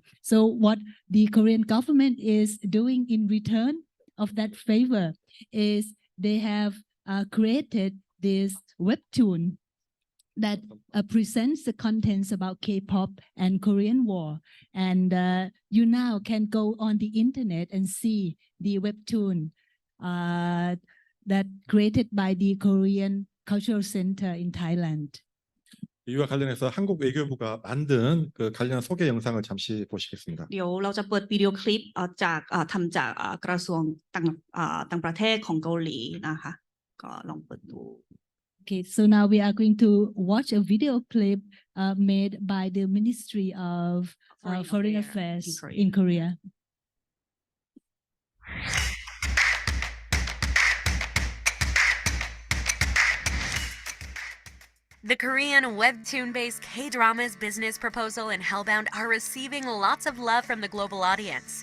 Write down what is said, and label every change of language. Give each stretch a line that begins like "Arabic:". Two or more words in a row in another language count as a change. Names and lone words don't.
English: So what the Korean government is doing in return of that favor is they have created this webtoon that presents the contents about K-pop and Korean War. And you now can go on the internet and see the webtoon that created by the Korean Cultural Center in Thailand.
Korean: 이와 관련해서 한국 외교부가 만든 그 관련 소개 영상을 잠시 보시겠습니다.
Thai: เดี๋ยวเราจะเปิดวิดีโอคลิปจากทำจากกระทรวงต่างประเทศของเกาหลีนะคะก็ลองเปิดดู
English: Okay, so now we are going to watch a video clip made by the Ministry of Foreign Affairs in Korea. The Korean webtoon-based K-dramas Business Proposal and Hellbound are receiving lots of love from the global audience.